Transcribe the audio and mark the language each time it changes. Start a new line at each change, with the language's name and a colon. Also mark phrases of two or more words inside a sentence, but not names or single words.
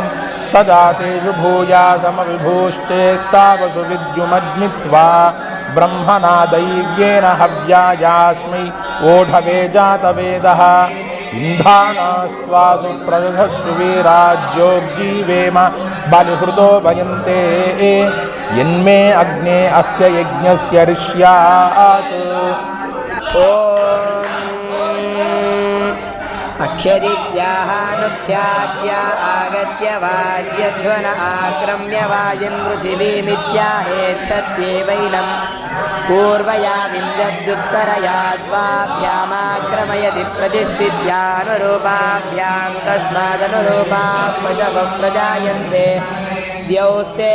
Sanskrit: సజాతేషు భూయాసమవిభూశ్చేత్త వసువిద్యుమగ్నిత్వా బ్రహ్మణా దైవ్యేన హవ్యాయాస్మై ఓఢవే జాతవేదః ఇంధానాస్త్వాసు ప్రజస్సు వీరాజ్యోజ్జీవేమ బలిహృతో వయంతే యన్మే అగ్నే అస్య యజ్ఞస్య రిష్యాత్. ख्यदित्याहानुख्यात्या आगत्य वाद्यध्वन आक्रम्य वायन् पृथिवीमित्याहेच्छत्येवैनम् पूर्वया विन्दद्युत्तरया द्वाभ्यामाक्रमयति प्रतिष्ठित्यानुरूपाभ्यां तस्मादनुरूपाः पशवः प्रजायन्ते द्यौस्ते